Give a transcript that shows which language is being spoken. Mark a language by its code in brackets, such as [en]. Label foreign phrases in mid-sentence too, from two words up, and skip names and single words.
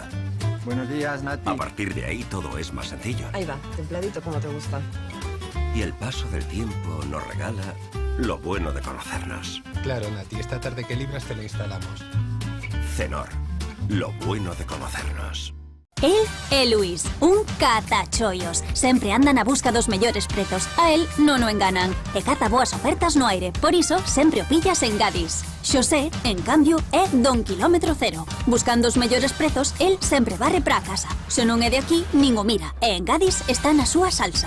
[es] Buenos días, Nati. A partir de ahí todo es más sencillo. Ahí va, templadito como te gusta. Y el paso del tiempo nos regala lo bueno de conocernos. Claro, Nati, esta tarde que libras te la instalamos. Cenor, lo bueno de conocernos. [gl] Él é Luis, un catachollos. Sempre andan a busca dos mellores prezos. A él non o enganan. E caza boas ofertas no aire. Por iso, sempre o pillas en Gadis. Xosé, en cambio, é don kilómetro cero. Buscando os mellores prezos, el sempre varre para a casa. Se non é de aquí, nin o mira. E en Gadis está na súa salsa.